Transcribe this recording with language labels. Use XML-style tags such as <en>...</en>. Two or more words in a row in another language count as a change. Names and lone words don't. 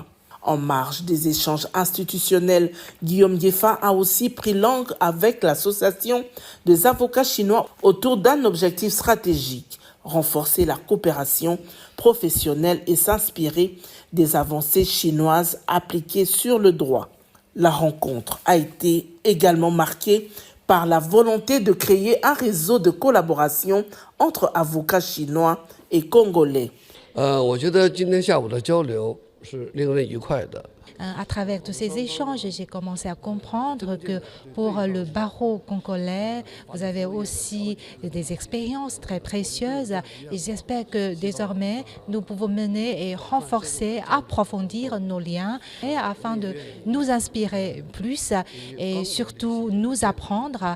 <fr>En marge des échanges institutionnels, Guillaume Ngefa a aussi pris langue avec l'association des avocats chinois autour d'un objectif stratégique, renforcer la coopération professionnelle et s'inspirer des avancées chinoises appliquées sur le droit. La rencontre a été également marquée par la volonté de créer un réseau de collaboration entre avocats chinois et congolais.</fr> <zh>我觉得今天下午的交流</zh> <fr>À travers tous ces échanges, j'ai commencé à comprendre que pour le barreau congolais, vous avez aussi des expériences très précieuses et j'espère que désormais, nous pouvons mener et renforcer, approfondir nos liens et afin de nous inspirer plus et surtout nous apprendre.</fr>